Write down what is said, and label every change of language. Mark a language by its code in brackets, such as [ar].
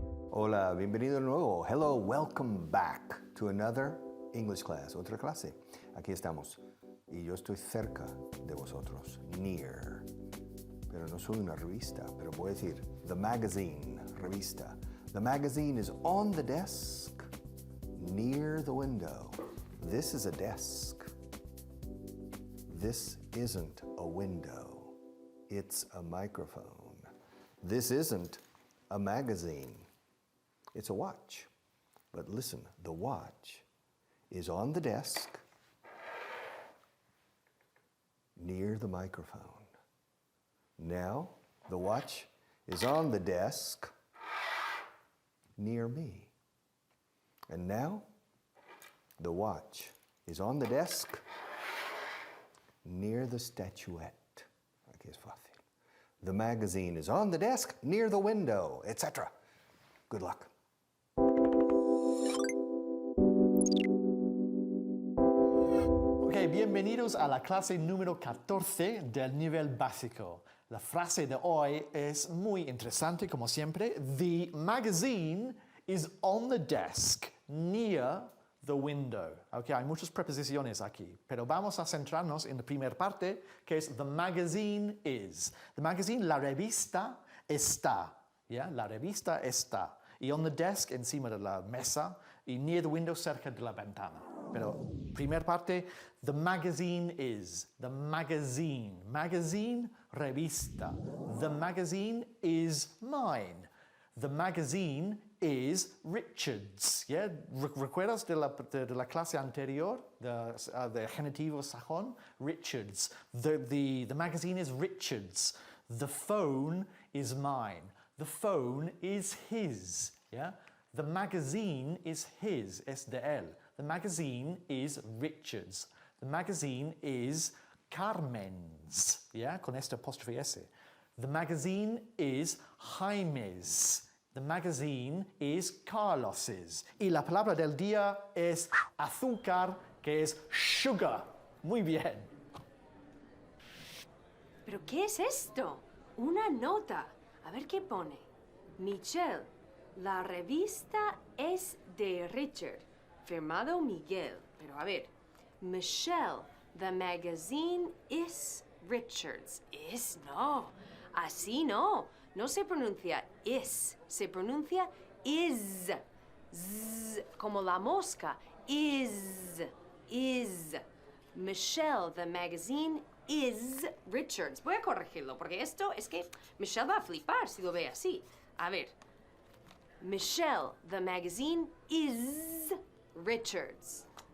[es] Hola, bienvenido de nuevo. [en] Hello, welcome back to another English class, [es] otra clase. Aquí estamos. Y yo estoy cerca de vosotros, near. Pero no soy una revista, pero voy a decir, the magazine, revista. [en] The magazine is on the desk, near the window. This is a desk. This isn't a window. It's a microphone. This isn't a magazine. It's a watch. But listen, the watch is on the desk near the microphone. Now, the watch is on the desk near me. And now, the watch is on the desk near the statuette. [es] Aquí es fácil. [en] The magazine is on the desk near the window, etc. Good luck. [es] Ok, bienvenidos a la clase número 14 del nivel básico. La frase de hoy es muy interesante, como siempre. [en] The magazine is on the desk near the window. [es] Ok, hay muchas preposiciones aquí, pero vamos a centrarnos en la primera parte, que es [en] the magazine is. [es] The magazine, la revista está. ¿Ya? La revista está. Y [en] on the desk, [es] encima de la mesa, y [en] near the window, [es] cerca de la ventana. Pero, primera parte, [en] the magazine is. The magazine. Magazine, revista. The magazine is mine. The magazine is Richard's. Yeah? [es] ¿Recuerdas de la clase anterior, de genitivo sajón? [en] Richard's. The magazine is Richard's. The phone is mine. The phone is his. Yeah? The magazine is his, [es] es de él. [en] The magazine is Richard's. The magazine is Carmen's. Yeah? [es] Con este apóstrofe S. [en] The magazine is Jaime's. The magazine is Carlos's. [es] Y la palabra del día es azúcar, que es sugar. Muy bien. ¿Pero qué es esto? Una nota. A ver qué pone. Michelle, la revista es de Richard. Firmado Miguel. Pero a ver. [en] Michelle, the magazine is Richard's. [es] Is no. Así no. No se pronuncia is. Se pronuncia is. Z, como la mosca. [en] Is. Michelle, the magazine is Richard's. [es] Voy a corregirlo, porque esto es que Michelle va a flipar si lo ve así. A ver. [en] Michelle, the magazine is Richard's.